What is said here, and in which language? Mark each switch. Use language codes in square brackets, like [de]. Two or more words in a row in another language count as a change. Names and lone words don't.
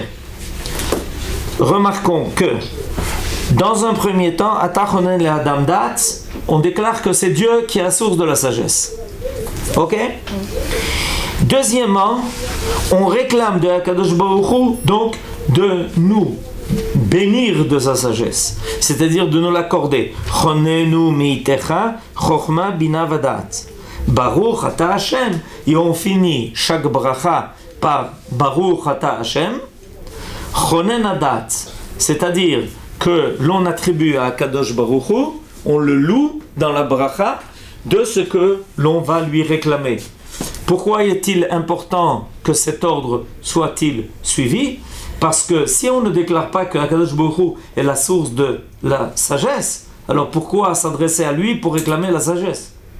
[fr] Remarquons que dans un premier temps, [he] אתה חונן לאדם דעת, [fr] on déclare que c'est Dieu qui est la source de la sagesse. Ok? Deuxièmement, on réclame de [he] הקדוש ברוך הוא [fr] donc de nous bénir de sa sagesse, c'est-à-dire de nous l'accorder. [he] חננו מאתך חכמה בינה ודעת. ברוך אתה השם. [fr] Et on finit chaque bracha par [he] ברוך אתה השם. חונן הדעת, [fr] c'est-à-dire que l'on attribue à [he] קדוש ברוך הוא, [fr] on le loue dans la bracha de ce que l'on va lui réclamer. Pourquoi est-il important que cet ordre soit-il suivi? Parce que si on ne déclare pas que [he] הקדוש ברוך הוא [fr] est la source de la sagesse, alors pourquoi s'adresser à lui pour réclamer la sagesse?